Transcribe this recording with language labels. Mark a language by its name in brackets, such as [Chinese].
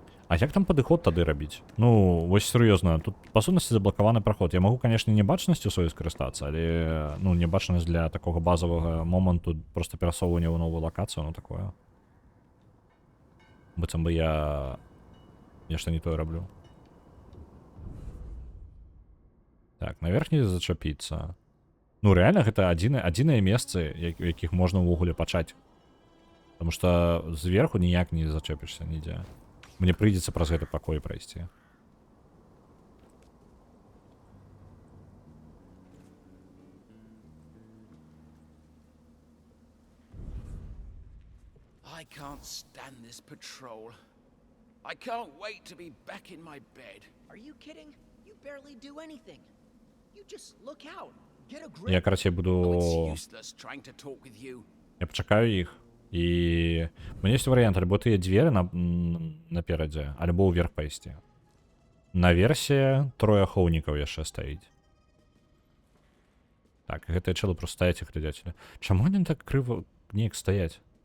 [Belarusian] А як там падыход тады рабіць? Ну, вось сур'ёзна, тут па сутнасці заблакаваны праход. Я магу, канешне, небачнасцю сваёй скарыстацца, але, ну, небачнасць для такога базавага моманту, проста перасоўвання ў новую лакацыю, ну, такое. Быццам бы я нешта не тое раблю. Так, наверх не зачапіцца. Ну, рэальна, гэта адзіныя месцы, у якіх можна ўвогуле пачаць. Потому што зверху ніяк не зачэпішся нідзе. Мне прыйдзецца праз гэты пакой прайсці. [English] I can't stand this patrol. I can't wait to be back in my bed. Are you kidding? You barely do anything. You just look out. Get a grip. [Belarusian] Я, карацей, буду... [English] It's useless trying to talk with you. [Belarusian] Я пачакаю іх. І... У мяне ёсць варыянт, альбо тыя дзверы наперадзе, альбо ўверх пайсці. Наверсе трое ахоўнікаў яшчэ стаіць. Так, гэтыя чэлы просто стаяць і глядзяць. Чаму они так крыва неяк стаяць?